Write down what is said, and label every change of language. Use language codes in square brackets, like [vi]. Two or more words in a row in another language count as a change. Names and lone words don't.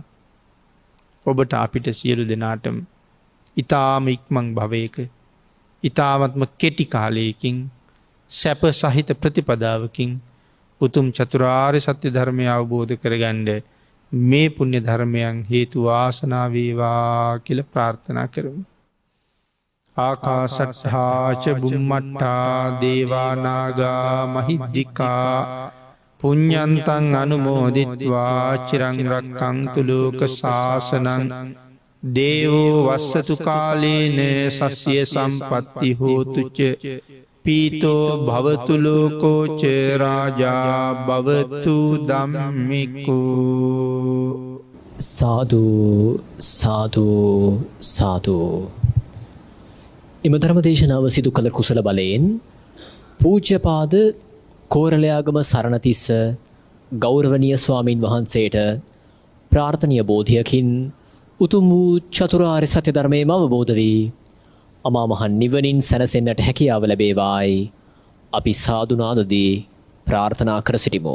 [si] ඔබට අපිට සියලු දෙනාටම ඊ타ම ඉක්මන් භවයක ඊ타මත්ම කෙටි කාලයකින් සැප සහිත ප්‍රතිපදාවකින් උතුම් චතුරාර්ය සත්‍ය ධර්මය අවබෝධ කරගන්න මේ පුණ්‍ය ධර්මයන් හේතු වාසනා වේවා කියලා ප්‍රාර්ථනා කරමු. [pi] ආකාසට්ඨා ච බුම්මට්ඨා දේවා නාග මහිද්దికා පුඤ්ඤන්තං අනුමෝදිත්වා චිරං රක්ඛන්තු ලෝක ශාසනං දේවෝ වස්සතු කාලේන සස්ය සම්පත්ති හෝතු ච පීතෝ භවතු ලෝකෝ ච රාජා භවතු ධම්මිකෝ. සාදු සාදු සාදු. [si] එම ධර්ම දේශනාව සිදු කළ කුසල බලයෙන් පූජ්‍යපාද කෝරළයාගම සරණතිස්ස ගෞරවනීය ස්වාමින් වහන්සේට ප්‍රාර්ථනීය බෝධියකින් උතුම් වූ චතුරාර්ය සත්‍ය ධර්මයම අවබෝධ වී අමා මහ නිවනින් සැනසෙන්නට හැකියාව ලැබේවායි අපි සාදු නාදදී ප්‍රාර්ථනා කර සිටිමු.